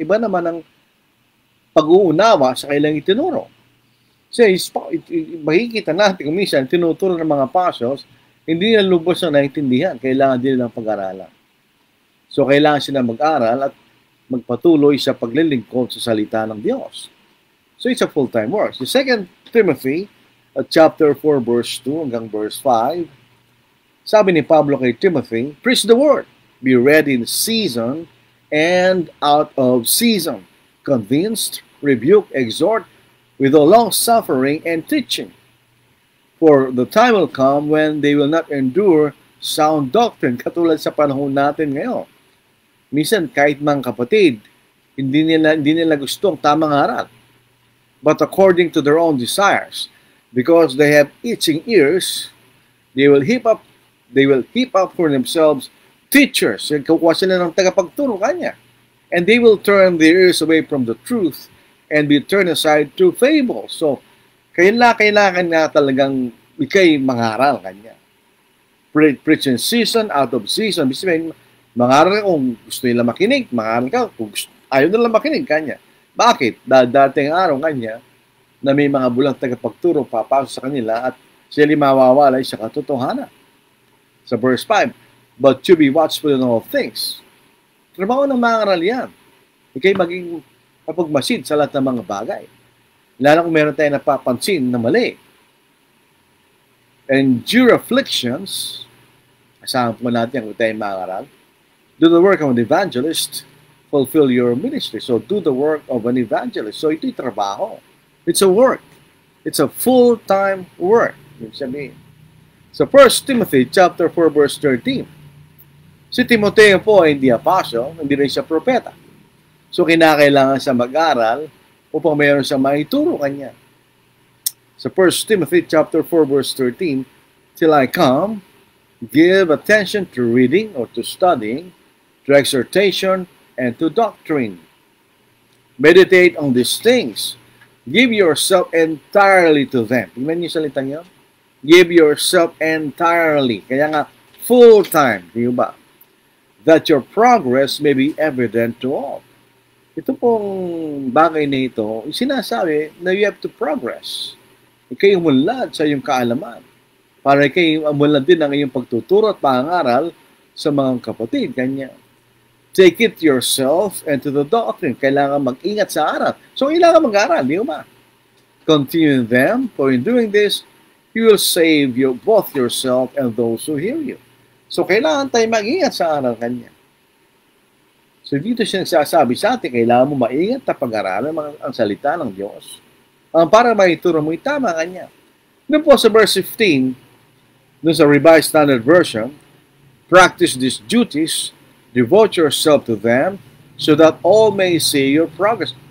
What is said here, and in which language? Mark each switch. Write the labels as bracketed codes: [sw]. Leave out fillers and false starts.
[tl] Iba naman ang pag-uunawa sa kanilang itinuro. Kasi makikita natin kung minsan, tinuturo ng mga apostles, hindi nila lubos na naintindihan. Kailangan din nilang pag-aralan. So, kailangan sila mag-aral at magpatuloy sa paglilingkod sa salita ng Diyos. [en] So, it's a full-time work. The 2 Timothy, chapter 4, verse 2 hanggang verse 5, [tl] sabi ni Pablo kay Timothy, [en] "Preach the word, be ready in season and out of season, convinced, rebuke, exhort, with all long-suffering and teaching. For the time will come when they will not endure sound doctrine," [tl] katulad sa panahon natin ngayon. Minsan, kahit mga kapatid, hindi nila gusto ang tamang aral. [en] but according to their own desires. Because they have itching ears, they will heap up for themselves teachers. [tl] Kukuha sila ng tagapagturo kanya. [en] And they will turn their ears away from the truth and be turned aside to fables. [tl] So, kailangan nga talagang ikay mangaral kanya. [en] Preach in season, out of season. [tl] Ibig sabihin, mangaral ka kung gusto nila makinig. Mangaral ka kung ayaw nila makinig kanya. Bakit? Dahil dating araw kanya na may mga bulang tagapagturo papasok sa kanila at sila mawawalay sa katotohanan. [en] Sa verse 5, but you be watchful in all things. [tl] Trabaho ng mga aral yan. Ikay maging mapagmasid sa lahat ng mga bagay. Lalo kung meron tayo napapansin na mali. [en] Endure afflictions. [tl] Kasama po natin kung tayo mga aral. [en] Do the work of an evangelist. Fulfill your ministry. So do the work of an evangelist. [tl] So ito'y trabaho. [en] It's a work. It's a full-time work. Ibig sabihin. [tl] So 1 Timothy chapter 4 verse 13. Si Timoteo po ay hindi apostle, hindi rin siya propeta. So kinakailangan siya mag-aral upang mayroon siyang maituro kanya. [en] So 1 Timothy chapter 4 verse 13, till I come, give attention to reading or to studying, to exhortation, and to doctrine. Meditate on these things. Give yourself entirely to them. [tl] Tingnan niyo salita niyo. [en] Give yourself entirely. [tl] Kaya nga, [en] full-time. [tl] Di ba? [en] That your progress may be evident to all. [tl] Ito pong bagay na ito, sinasabi na [en] you have to progress. [tl] Ikay umunlad sa iyong kaalaman. Para ikay umunlad din ang iyong pagtuturo at pangaral sa mga kapatid. Kanya. [en] Take it yourself and to the doctrine. [tl] Kailangan mag-ingat sa aral. [en] So, [tl] kailangan mag-aral, di ba? [en] Continue them, for in doing this, you will save both yourself and those who hear you. [tl] So, kailangan tayo mag-ingat sa aral kanya. So, dito siya nagsasabi sa atin, kailangan mo maingat na pag-aralan ang salita ng Diyos. Para maituro mo itama kanya. [en] Doon po sa verse 15, doon sa Revised Standard Version, practice these duties, devote yourself to them, so that all may see your progress.